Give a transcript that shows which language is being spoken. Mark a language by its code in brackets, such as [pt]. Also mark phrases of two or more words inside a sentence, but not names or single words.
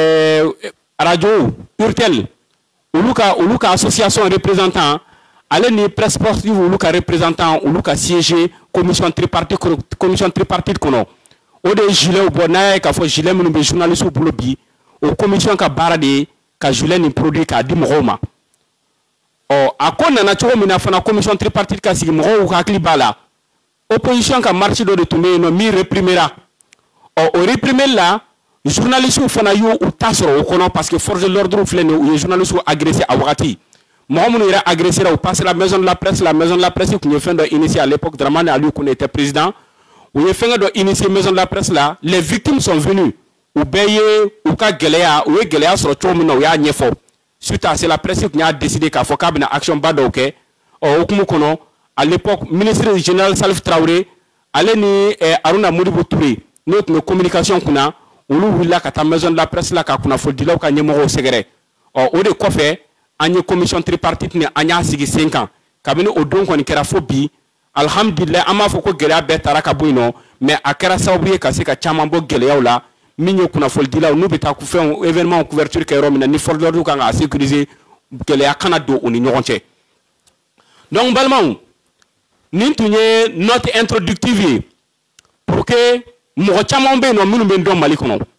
[bm] radio Urtel olu ka association représentant ale ni [fr] presse sportive [bm] olu ka représentant olu ka siéger [fr] commission tripartite [bm] kɔnɔ o de ye gilet bɔ n'a ye k'a fɔ gilet minnu bɛ journaliste bolo bi o commission ka baara de ye ka gilet nin produit k'a di mɔgɔw ma a ko nana cogo min na fana [fr] commission tripartite [bm] ka sigi mɔgɔw hakili b'a la opposition ka marche dɔ de tun bɛ yen nɔ min réprimera o réprimer la journalistes fana y'u ta sɔrɔ o kɔnɔ [fr] parce que force de l'ordre [bm] filɛ nin ye u ye [fr] journalistes agressé [bm] a wagati mɔgɔ minnu yɛrɛ agressé la u passé la [fr] maison de la presse [bm] tun ye fɛn dɔ initié [fr] à l'époque Dramane Aliou Koné était président [bm] u ye fɛn dɔ initié [fr] maison de la presse [bm] la [fr] les victimes sont venues [bm] u bɛɛ ye u ka gɛlɛya u ye gɛlɛya sɔrɔ cogo min na u y'a ɲɛfɔ [fr] suite à cela [bm] presse tun y'a décidé k'a fɔ k'a bɛna action ba dɔw kɛ hukumu kɔnɔ [fr] à l'époque ministre général Salif Traoré [bm] ale ni Aruna Modibo Touré n'o tun bɛ communication kunna olu wulila ka taa [fr] maison de la presse [bm] la ka kunnafonidilaw ka ɲɛmɔgɔw sɛgɛrɛ o de kɔfɛ an ye [fr] commission tripartite [bm] ni an y'a sigi sen kan kabini o don kɔni kɛra fo bi alhamdulilayi an b'a fɔ ko gɛlɛya bɛɛ taara ka bɔ yen nɔ mais a kɛra sababu ye ka se ka caman bɔ gɛlɛyaw la min ye kunnafonidilaw n'u bɛ taa fɛnw événement couverture kɛ yɔrɔ min na ni [fr] force de l'ordre [bm] kan ka sécuriser gɛlɛya kana don u ni ɲɔgɔn cɛ donc balimaw nin tun ye [fr] note introductive [bm] ye pour que mɔgɔ caman bɛ yen nɔ minnu bɛ n dɔn Mali kɔnɔ